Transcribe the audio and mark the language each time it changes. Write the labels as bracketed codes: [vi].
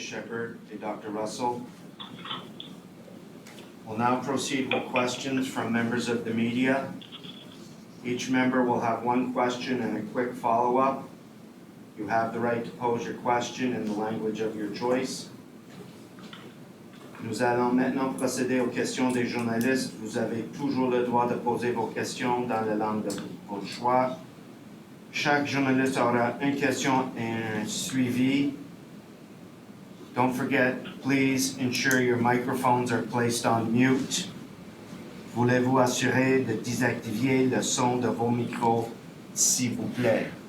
[en] Shephard, and Dr. Russell. We'll now proceed with questions from members of the media. Each member will have one question and a quick follow-up. You have the right to pose your question in the language of your choice. [fr] Nous allons maintenant procéder aux questions des journalistes. Vous avez toujours le droit de poser vos questions dans la langue de votre choix. Chaque journaliste aura une question et un suivi. [en] Don't forget, please ensure your microphones are placed on mute. [fr] Voulez-vous assurer de désactiver le son de vos micros, s'il vous plaît?